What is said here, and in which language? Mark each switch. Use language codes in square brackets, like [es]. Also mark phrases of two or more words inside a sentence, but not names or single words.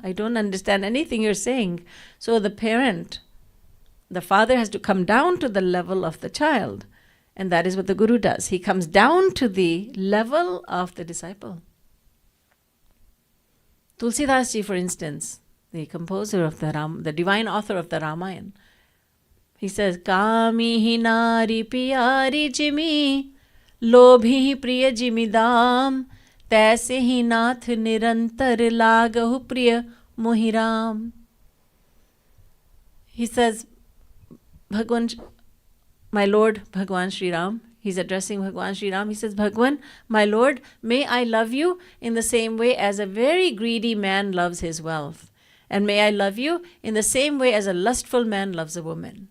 [en] I don't understand anything you're saying. So the parent, the father has to come down to the level of the child. And that is what the Guru does. He comes down to the level of the disciple. Tulsidas ji, for instance, the composer of the divine author of the Ramayan, he says, [awa] कामि हि नारि पिआरि जिमि, लोभि प्रिय जिमिदाम, तैसे ही नाथ निरंतर लागहु प्रिय मोहिराम. [en] He says, Bhagwan, my Lord, Bhagwan Sri Ram, he's addressing Bhagwan Sri Ram. He says, Bhagwan, my Lord, may I love you in the same way as a very greedy man loves his wealth. And may I love you in the same way as a lustful man loves a woman.